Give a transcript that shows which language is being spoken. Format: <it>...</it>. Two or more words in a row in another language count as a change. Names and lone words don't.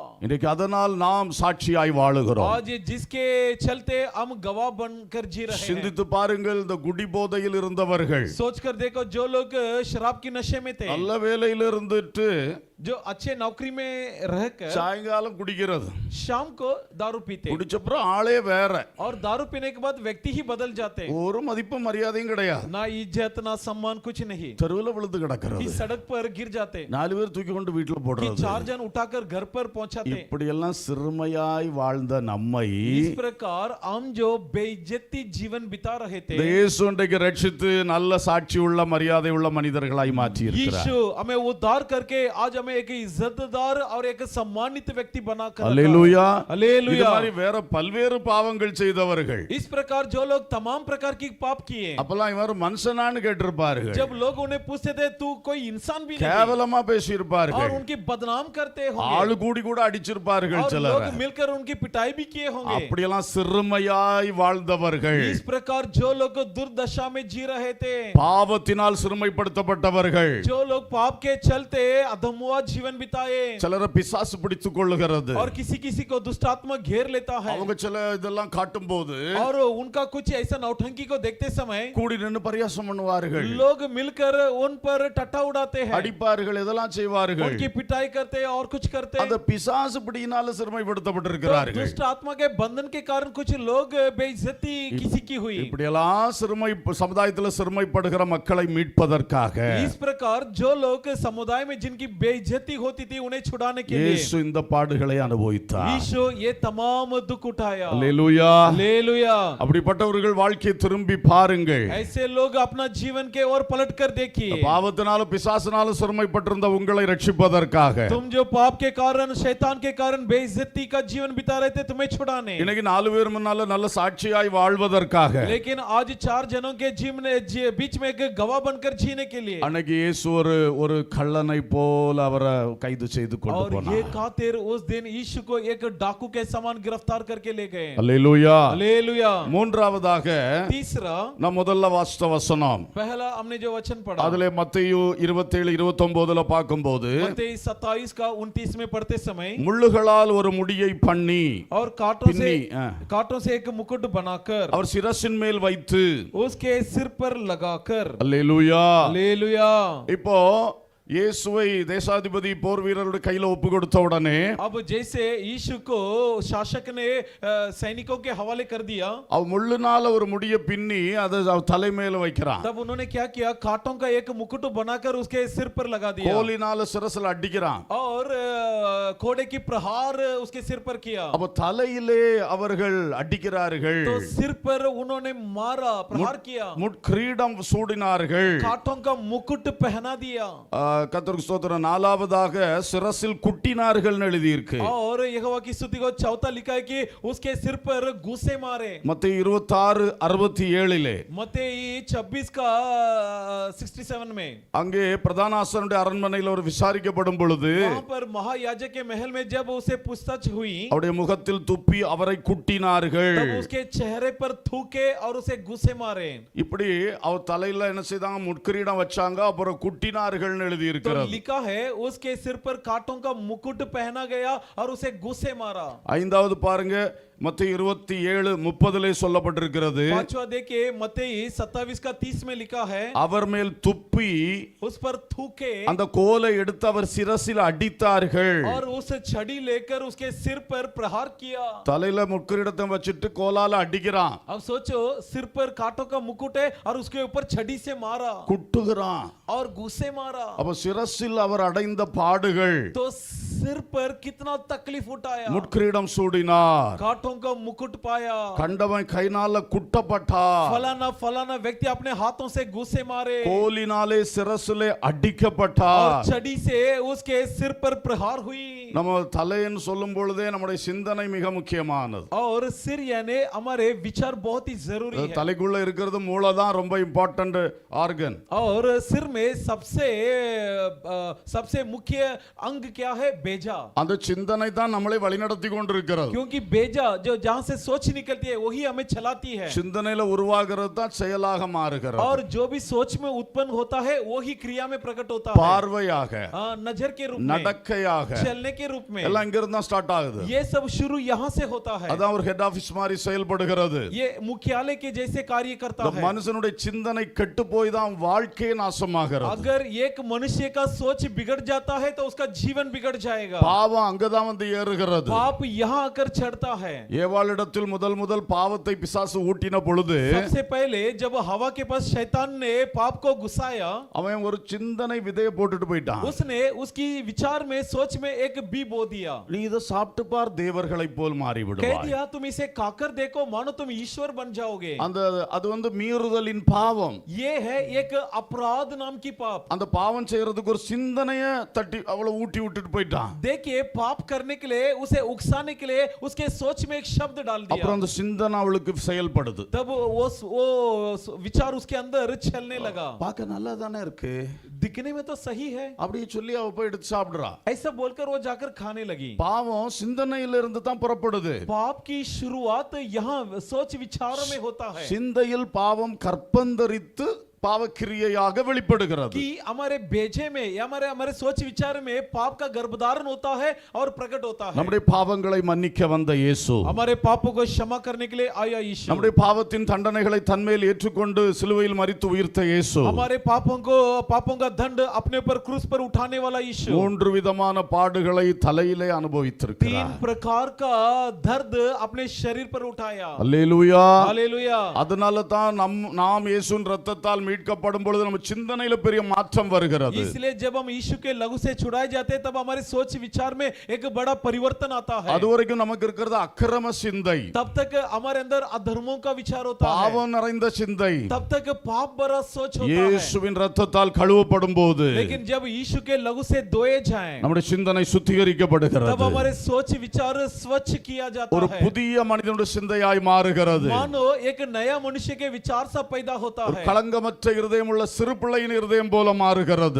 <ta>இன்னைக்கு அதனால் நாம் சாட்சியாய் வாழுகிறோம்.</ta> <hi>आज जिसके चलते हम गवाह बनकर जी रहे हैं।</hi> <ta>சிந்தித்து பாருங்கள், இந்த குடி போதையில் இருந்தவர்கள்,</ta> <hi>सोचकर देखो जो लोग शराब की नशे में थे,</hi> <ta>நல்ல வேலையில இருந்துட்டு</ta> <hi>जो अच्छे नौकरी में रहकर</hi> <ta>சாயங்காலம் குடிக்கிறது,</ta> <hi>शाम को दारू पीते,</hi> <ta>குடிச்சப்புறம் ஆளே வேற,</ta> <hi>और दारू पीने के बाद व्यक्ति ही बदल जाते,</hi> <ta>ஒரு மதிப்பு மரியாதையும் கிடையாது,</ta> <hi>ना इज्जत ना सम्मान कुछ नहीं,</hi> <ta>தெருவில் விழுந்து கிடக்கிறது,</ta> <hi>इस सड़क पर गिर जाते,</hi> <ta>4 பேர் தூக்கி கொண்டு வீட்டுல</ta> <hi>कि</hi> <ta>போடுறது.</ta> <hi>4 जन उठाकर घर पर पहुंचाते।</hi> <ta>இப்படி எல்லாம் சிறுமையாய் வாழ்ந்த நம்மை</ta> <hi>इस प्रकार हम जो बेइज्जती जीवन बिता रहे थे,</hi> <ta>இயேசு இன்றைக்கு ரட்சித்து நல்ல சாட்சி உள்ள மரியாதை உள்ள மனிதர்களாய் மாற்றி இருக்கிறார்.</ta> <hi>यीशु हमें उद्धार करके आज हमें में एक इज्जतदार और एक सम्मानित व्यक्ति बनाकर रखा।</hi> <ta>அல்லேலூயா.</ta> <hi>हालेलुया।</hi> <ta>இது மாதிரி வேற பல்வேறு பாவங்கள் செய்தவர்கள்</ta> <hi>इस प्रकार जो लोग तमाम प्रकार की पाप किए,</hi> <ta>அப்பெல்லாம் இவர் மனுஷனான்னு கேட்டிருப்பார்கள்,</ta> <hi>जब लोग उन्हें पूछते थे तू कोई इंसान भी नहीं,</hi> <ta>கேவலமா</ta> <hi>और</hi> <ta>பேசியிருப்பார்கள்,</ta> <hi>उनकी बदनाम करते होंगे,</hi> <ta>ஆளு கூடி கூட அடிச்சிருப்பார்கள்</ta> <hi>और</hi> <ta>சிலர்.</ta> <hi>लोग मिलकर उनकी पिटाई भी किए होंगे।</hi> <ta>அப்படியெல்லாம் சிறுமையாய் வாழ்ந்தவர்கள்,</ta> <hi>इस प्रकार जो लोग दुर्दशा में जी रहे थे,</hi> <ta>பாவத்தினால் சிறுமைப்படுத்தப்பட்டவர்கள்,</ta> <hi>जो लोग पाप के चलते अधमुआ जीवन बिताए,</hi> <ta>சிலரை பிசாசு பிடித்துக் கொள்ளுகிறது,</ta> <hi>और किसी किसी को दुष्ट आत्मा घेर लेता है,</hi> <ta>அவங்க சில இதெல்லாம் காட்டும் போது</ta> <hi>और उनका कुछ ऐसा नौटंकी को देखते समय</hi> <ta>கூடி நின்று பரியாசம் பண்ணுவார்கள்,</ta> <hi>लोग मिलकर उन पर टट्टा उड़ाते हैं,</hi> <ta>அடிப்பார்கள், இதெல்லாம் செய்வார்கள்.</ta> <hi>उनकी पिटाई करते हैं और कुछ करते</hi> <ta>அந்த</ta> <hi>हैं।</hi> <ta>பிசாசு பிடியினால</ta> <hi>तो</hi> <ta>சிறுமைப்படுத்தப்பட்டிருக்கிறார்கள்.</ta> <hi>दुष्ट आत्मा के बंधन के कारण कुछ लोग बेइज्जती किसी की हुई।</hi> <ta>இப்படியெல்லாம் சமுதாயத்தில் சிறுமைப்படுகிற மக்களை மீட்பதற்காக</ta> <hi>इस प्रकार जो लोग समुदाय में जिनकी बेइज्जती होती थी उन्हें छुड़ाने के लिए</hi> <ta>இயேசு இந்த பாடுகளை அனுபவித்தார்.</ta> <hi>यीशु ये तमाम दुख उठाया।</hi> <ta>அல்லேலூயா.</ta> <hi>हालेलुया।</hi> <ta>அப்படிப்பட்டவர்கள் வாழ்க்கையை திரும்பி பாருங்கள்.</ta> <hi>ऐसे लोग अपना जीवन के ओर पलट कर देखिए।</hi> <ta>பாவத்தினால பிசாசினால சிறுமைப்பட்டிருந்த உங்களை ரட்சிப்பதற்காக</ta> <hi>तुम जो पाप के कारण शैतान के कारण बेइज्जती का जीवन बिता रहे थे, तुम्हें छुड़ाने।</hi> <ta>இன்னைக்கு 4 பேர் முன்னால நல்ல சாட்சியாய் வாழ்வதற்காக</ta> <hi>लेकिन आज 4 जनों के बीच में एक गवाह बनकर जीने के लिए,</hi> <ta>அன்னைக்கு இயேசு ஒரு கள்ளனை போல அவரை கைது செய்து கொண்டு</ta> <hi>और ये</hi> <ta>போனார்.</ta> <hi>खातिर उस दिन यीशु को एक डाकू के समान गिरफ्तार करके ले गए।</hi> <ta>அல்லேலூயா.</ta> <hi>हालेलुया।</hi> <ta>மூன்றாவதாக</ta> <hi>तीसरा,</hi> <ta>நான் முதல்ல வாசித்த வசனம்,</ta> <hi>पहला हमने जो वचन पढ़ा,</hi> <ta>அதுல மத்தேயு 27:29 பார்க்கும்போது,</ta> <hi>मत्ती 27 का 29 में पढ़ते समय,</hi> <ta>முள்ளுகளால் ஒரு முடியை பண்ணி</ta> <hi>और कांटों</hi> <ta>पिन्नी,</ta> <hi>से एक मुकुट बनाकर</hi> <ta>அவர் சிரசின் மேல் வைத்து,</ta> <hi>उसके सिर पर लगाकर।</hi> <ta>அல்லேலூயா.</ta> <hi>हालेलुया।</hi> <ta>இப்போ இயேசுவை தேசாதிபதி போர் வீரருடைய கையில ஒப்பு கொடுத்த உடனே</ta> <hi>अब जैसे यीशु को शासक ने सैनिकों के हवाले कर दिया,</hi> <ta>அவ முள்ளுனால ஒரு முடிய பின்னி அதை அவ தலை மேல வைக்கிறான்.</ta> <hi>तब उन्होंने क्या किया, कांटों का एक मुकुट बनाकर उसके सिर पर लगा दिया,</hi> <ta>கோலினால சிரசுல அடிக்கிறான்.</ta> <hi>और घोड़े की प्रहार उसके सिर पर किया।</hi> <ta>அப்ப தலையிலே அவர்கள் அடிக்கிறார்கள்,</ta> <hi>तो सिर पर उन्होंने मारा, प्रहार किया,</hi> <ta>முட்கிரீடம் சூடினார்கள்.</ta> <hi>कांटों का मुकुट पहना दिया,</hi> <ta>கர்த்தருக்கு ஸ்தோத்திரம். 4வதாக சிரசில் குட்டினார்கள் எழுதி இருக்கு.</ta> <hi>और यहोवा की स्तुति को चौथा लिखा है कि उसके सिर पर घूसे मारे।</hi> <ta>மத்தேயு 26:67</ta> <hi>मत्ती 26 का 67 में,</hi> <ta>அங்கே பிரதான ஆசாரியனுடைய அரண்மனையில் அவர் விசாரிக்கப்படும் பொழுது</ta> <hi>वहां पर महायाजक के महल में जब उसे पूछताछ हुई,</hi> <ta>அவருடைய முகத்தில் துப்பி அவரை குட்டினார்கள்.</ta> <hi>तब उसके चेहरे पर थूके और उसे घूसे मारे।</hi> <ta>இப்படி அவர் தலையில என்ன செய்தாங்க, முட்கிரீடம் வச்சாங்க, அப்புறம் குட்டினார்கள் எழுதி</ta> <hi>तो</hi> <ta>இருக்கிறது.</ta> <hi>लिखा है उसके सिर पर कांटों का मुकुट पहना गया और उसे घूसे मारा।</hi> <ta>5வது பாருங்க, மத்தேயு 27:30 சொல்லப்பட்டிருக்கிறது,</ta> <hi>पांचवा देखिए, मत्ती 27 का 30 में लिखा है,</hi> <ta>அவர் மேல் துப்பி</ta> <hi>उस पर थूके</hi> <ta>அந்த கோலை எடுத்து அவர் சிரசில் அடித்தார்கள்.</ta> <hi>और उस छड़ी लेकर उसके सिर पर प्रहार किया।</hi> <ta>தலையில முட்கிரீடத்தை வச்சிட்டு கோலால அடிக்கிறான்,</ta> <hi>अब सोचो, सिर पर कांटों का मुकुट है और उसके ऊपर छड़ी से मारा</hi> <ta>குட்டுகிறான்.</ta> <hi>और घूसे मारा।</hi> <ta>அப்ப சிரசில் அவர் அடைந்த பாடுகள்,</ta> <hi>तो सिर पर कितना तकलीफ उठाया,</hi> <ta>முட்கிரீடம் சூடினார்,</ta> <hi>कांटों का मुकुट पाया,</hi> <ta>கண்டவன் கைனால குட்டப்பட்டார்,</ta> <hi>फलाना फलाना व्यक्ति अपने हाथों से घूसे मारे,</hi> <ta>கோலினாலே சிரசிலே</ta> <hi>और</hi> <ta>அடிக்கப்பட்டார்.</ta> <hi>छड़ी से उसके सिर पर प्रहार हुई।</hi> <ta>நம்ம தலைன்னு சொல்லும் பொழுதே நம்முடைய சிந்தனை மிக முக்கியமானது.</ta> <hi>और सिर यानी हमारे विचार बहुत ही जरूरी है,</hi> <ta>தலைக்குள்ள இருக்கிறது மூளை தான் ரொம்ப</ta> <en>important organ.</en> <hi>और सिर में सबसे मुख्य अंग क्या है, बेजा।</hi> <ta>அந்த சிந்தனை தான் நம்மளை வழிநடத்தி கொண்டிருக்கிறது.</ta> <hi>क्योंकि बेजा जो जहां से सोच निकलती है वही हमें चलाती है,</hi> <ta>சிந்தனையில உருவாகிறது தான் செயலாக மாறுகிறது.</ta> <hi>और जो भी सोच में उत्पन्न होता है वही क्रिया में प्रकट होता है,</hi> <ta>பார்வையாக,</ta> <hi>नजर के रूप में,</hi> <ta>நடக்கையாக,</ta> <hi>चलने के रूप में,</hi> <ta>எல்லாம் இங்க இருந்தா ஸ்டார்ட் ஆகுது.</ta> <hi>ये सब शुरू यहाँ से होता है।</hi> <ta>அதான் ஒரு</ta> <en>head office</en> <ta>மாதிரி செயல்படுகிறது.</ta> <hi>ये मुख्यालय के जैसे कार्य करता</hi> <ta>இந்த</ta> <hi>है।</hi> <ta>மனுஷனுடைய சிந்தனை கெட்டு போய் தான் வாழ்க்கையே நாசமாகிறது.</ta> <hi>अगर एक मनुष्य का सोच बिगड़ जाता है तो उसका जीवन बिगड़ जाएगा। जाएगा।</hi> <ta>பாவம் அங்கதான் வந்து ஏறுகிறது.</ta> <hi>पाप यहाँ आकर चढ़ता है।</hi> <ta>ஏவாளிடத்தில் முதல் பாவத்தை பிசாசு ஊட்டின பொழுது</ta> <hi>सबसे पहले जब हवा के पास शैतान ने पाप को घुसाया,</hi> <ta>அவன் ஒரு சிந்தனை விதையை போட்டுட்டு போயிட்டான்.</ta> <hi>उसने उसकी विचार में सोच में एक बी बो दिया।</hi> <ta>நீ இதை சாப்பிட்டு பார், தேவர்களைப் போல் மாறி</ta> <hi>कह</hi> <ta>விடுவாய்.</ta> <hi>दिया तुम इसे खाकर देखो, मानो तुम ईश्वर बन जाओगे।</hi> <ta>அது வந்து மீறுதலின் பாவம்.</ta> <hi>ये है एक अपराध नाम की पाप।</hi> <ta>அந்த பாவம் செய்யறதுக்கு ஒரு சிந்தனைய தட்டி அவளை ஊட்டி விட்டுட்டு போயிட்டான்.</ta> <hi>देखिए पाप करने के लिए, उसे उकसाने के लिए उसके सोच में एक शब्द डाल दिया।</hi> <ta>அப்புறம் அந்த சிந்தனை அவளுக்கு செயல்படுது.</ta> <hi>तब वो विचार उसके अंदर चलने लगा।</hi> <ta>பார்க்க நல்லா தானே இருக்கு,</ta> <hi>दिखने में तो सही है,</hi> <ta>அப்படி சொல்லி அவ போய் எடுத்து சாப்பிடுறா.</ta> <hi>ऐसा बोलकर वो जाकर खाने लगी।</hi> <ta>பாவம் சிந்தனையில இருந்து தான் புறப்படுது.</ta> <hi>पाप की शुरुआत यहाँ सोच विचारों में होता है।</hi> <ta>சிந்தையில் பாவம் கற்பந்தரித்து பாவக்கிரியையாக வெளிப்படுகிறது.</ta> <hi>कि हमारे भेजे में या हमारे सोच विचार में पाप का गर्भधारण होता है और प्रकट होता है।</hi> <ta>நம்முடைய பாவங்களை மன்னிக்க வந்த இயேசு,</ta> <hi>हमारे पापों को क्षमा करने के लिए आया यीशु,</hi> <ta>நம்முடைய பாவத்தின் தண்டனைகளை தன்மேல் ஏற்றுக்கொண்டு சிலுவையில் மரித்து உயிர்த்த இயேசு,</ta> <hi>हमारे पापों का दंड अपने ऊपर क्रूस पर उठाने वाला यीशु,</hi> <ta>மூன்று விதமான பாடுகளை தலையிலே அனுபவித்திருக்கிறார்.</ta> <hi>3 प्रकार का दर्द अपने शरीर पर उठाया।</hi> <ta>அல்லேலூயா.</ta> <hi>हालेलुया।</hi> <ta>அதனால தான் நாம் இயேசுவின் இரத்தத்தால் மீட்கப்படும் பொழுது நம்ம சிந்தனையில பெரிய மாற்றம் வருகிறது.</ta> <hi>इसलिए जब हम यीशु के लहू से छुड़ाए जाते हैं, तब हमारे सोच विचार में एक बड़ा परिवर्तन आता है।</hi> <ta>அதுவரைக்கும் நமக்கு இருக்கிறது அக்கிரம சிந்தை,</ta> <hi>तब तक हमारे अंदर अधर्मों का विचार होता है,</hi> <ta>பாவம் நிறைந்த சிந்தை.</ta> <hi>तब तक पाप भरा सोच होता है।</hi> <ta>இயேசுவின் இரத்தத்தால் கழுவப்படும் போது</ta> <hi>लेकिन जब यीशु के लहू से धोए जाएं,</hi> <ta>நம்முடைய சிந்தனை சுத்திகரிக்கப்படுகிறது.</ta> <hi>तब हमारे सोच विचार स्वच्छ किया जाता</hi> <ta>ஒரு</ta> <hi>है,</hi> <ta>புதிய மனிதனுடைய சிந்தையாய் மாறுகிறது.</ta> <hi>मानो एक नया मनुष्य के विचार सा पैदा होता है।</hi> <ta>களங்கமற்ற இருதயம் உள்ள சிறு பிள்ளையின் இருதயம் போல மாறுகிறது.</ta>